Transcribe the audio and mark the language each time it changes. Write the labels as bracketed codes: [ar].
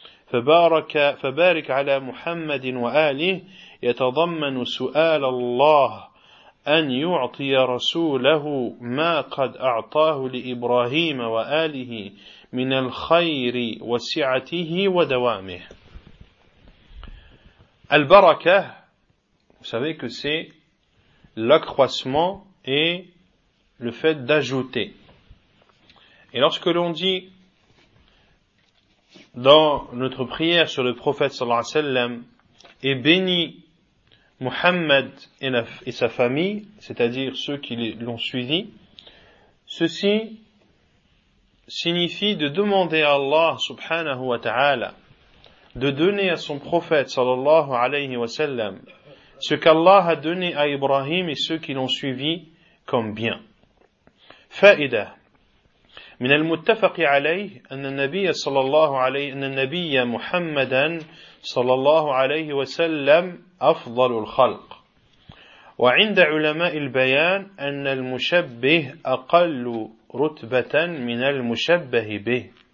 [ar] Fabarak ala Muhammad wa alihi yatadammanu su'al Allah أن يعطي رسوله ما قد أعطاه لإبراهيم وآله من الخير وسعته ودوامه. [fr] البركة, vous savez que c'est l'accroissement et le fait d'ajouter. Et lorsque l'on dit dans notre prière sur le prophète صلى الله عليه وسلم est béni Muhammad et sa famille, c'est-à-dire ceux qui l'ont suivi, ceci signifie de demander à Allah subhanahu wa ta'ala de donner à son prophète sallallahu alayhi wa sallam ce qu'Allah a donné à Ibrahim et ceux qui l'ont suivi comme bien. [ar] Faïda. من المتفق عليه أن النبي صلى الله عليه أن النبي محمدا صلى الله عليه وسلم أفضل الخلق وعند علماء البيان أن المشبه أقل رتبة من المشبه به